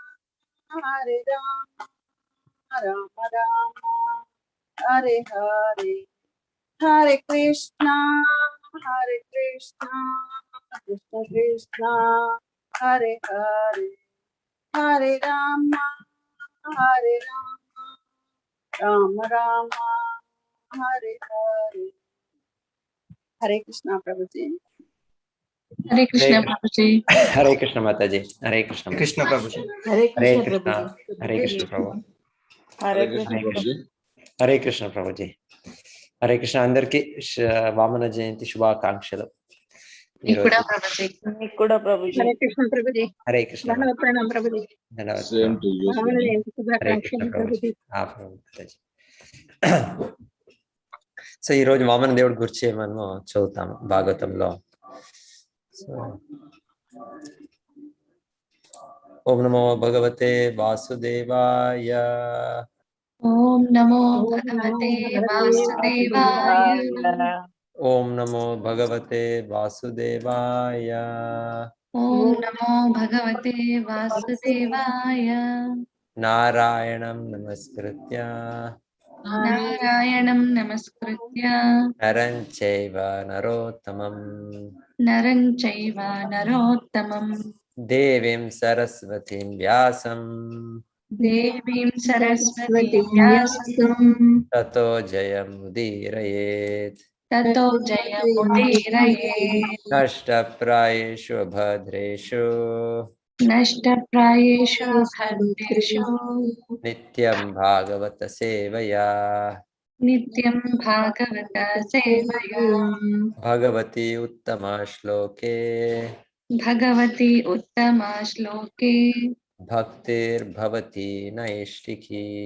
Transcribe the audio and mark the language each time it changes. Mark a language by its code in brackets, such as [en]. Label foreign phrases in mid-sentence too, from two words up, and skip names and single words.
[sa] రామ రామ హరే హరే హరే కృష్ణ కృష్ణ కృష్ణ హరే హరే హరే రామ రామ రామ హరే హరే. [te] హరే కృష్ణ ప్రభుజీ. హరే కృష్ణ ప్రభుజీ. హరే కృష్ణ మాతాజీ. హరే కృష్ణ కృష్ణ ప్రభుజీ. హరే కృష్ణ. హరే కృష్ణ ప్రభు. హరే కృష్ణ ప్రభుజీ. హరే కృష్ణ. అందరికి వామన జయంతి శుభాకాంక్షలు. హరే కృష్ణ ప్రభుజీ. హరే కృష్ణ. సో ఈ రోజు వామన దేవుడి గురించి మనము చదువుతాము భాగవతంలో. [sa] ఓం నమో భగవతే వాసుదేవాయ. ఓం నమో భగవతే వాసుదేవాయ. ఓం నమో భగవతే వాసుదేవాయ. ఓం నమో భగవతే వాసుదేవాయ. నారాయణం నమస్కృత్య నరం చైవ నరోత్తమం దేవీం సరస్వతీం వ్యాసం తతో జయముదీరయేత్. నష్టప్రాయేషు భద్రేషు నిత్యం భాగవత సేవయా భగవతి ఉత్తమ శ్లోకే భక్తిర్భవతి నైష్టికీ.